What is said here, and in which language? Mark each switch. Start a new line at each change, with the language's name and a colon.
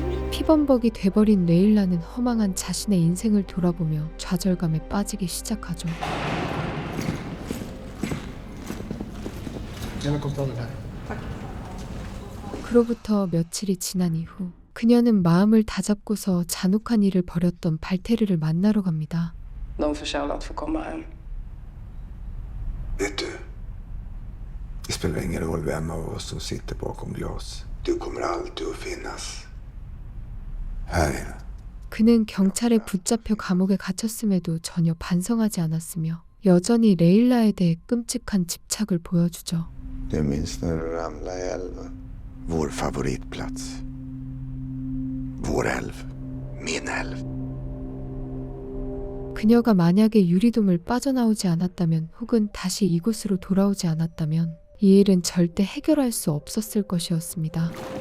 Korean: 피범벅이 돼버린 레일라는 허망한 자신의 인생을 돌아보며 좌절감에 빠지기 시작하죠. 그로부터 며칠이 지난 이후 그녀는 마음을 다잡고서 잔혹한 일을 벌였던 발테르를 만나러 갑니다.
Swedish: De förtjänar att få komma hem. Vet du, det spelar ingen roll vem av oss som sitter bakom glas. Du kommer alltid att finnas här inne.
Korean: 그는 경찰에 붙잡혀 감옥에 gat혔음에도 전혀 반성하지 않았으며 여전히 레일라에 대해 끔찍한 집착을 보여주죠.
Swedish: Du minns när du ramlade i älven? Vår favoritplats. Vår älv. med en älv.
Korean: 그녀가 만약에 유리돔을 빠져나오지 않았다면 혹은 다시 이곳으로 돌아오지 않았다면 이 일은 절대 해결할 수 없었을 것이었습니다.